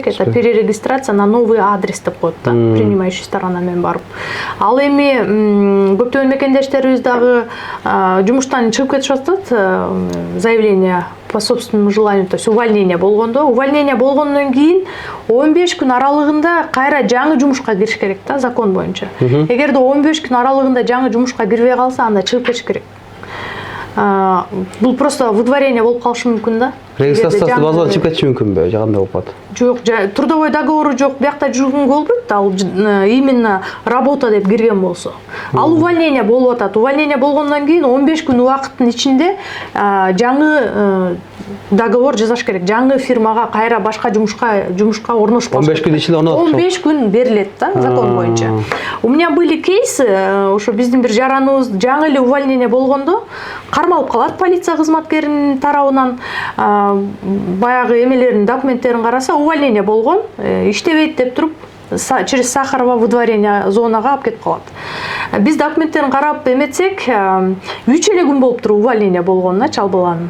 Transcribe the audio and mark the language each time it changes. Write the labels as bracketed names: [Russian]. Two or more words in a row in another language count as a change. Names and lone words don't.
[Russian] Это перерегистрация на новый адрес [Kyrgyz] деп коет да, [Russian] принимающий сторона [Kyrgyz] менен барып. Ал эми көптөгөн мекендештерибиз дагы жумуштан чыгып кетишип атат, [Russian] заявление по собственному желанию, то есть увольнение болгондо. [Kyrgyz] Увольнение болгондон кийин 15 күн аралыгында кайра жаңы жумушка кириш керек да, закон боюнча. Эгерде 15 күн аралыгында жаңы жумушка кирбей калса, анда чыгып кетиш керек. Бул просто выдворение болуп калышы мүмкүн да. Регистрациясы базадан чыгып кетиши мүмкүнбү? Жагандай болуп атат. Жок, [Russian] трудовой договору [Kyrgyz] жок, биякта жүргөнгө болбойт. Ал [Russian] именно работа [Kyrgyz] деп кирген болсо. Ал увольнение болуп атат. Увольнение болгондон кийин 15 күн убакыттын ичинде жаңы договор жасаш керек. Жаңы фирмага кайра башка жумушка орношуп калыш. 15 күн ичинде 15 күн берилет да, закон боюнча. [Russian] У меня были кейсы, [Kyrgyz] ошо биздин бир жараныбыз жаңы эле увольнение болгондо кармалып калат полиция кызматкеринин тарабынан. Баягы эмелердин документтерин караса, увольнение болгон, иштебейт деп туруп через Сахарова выдворение зонага алып кетип калат. Биз документтерин карап эметсек, 3 эле күн болуптур увольнение болгонуна чал баланын.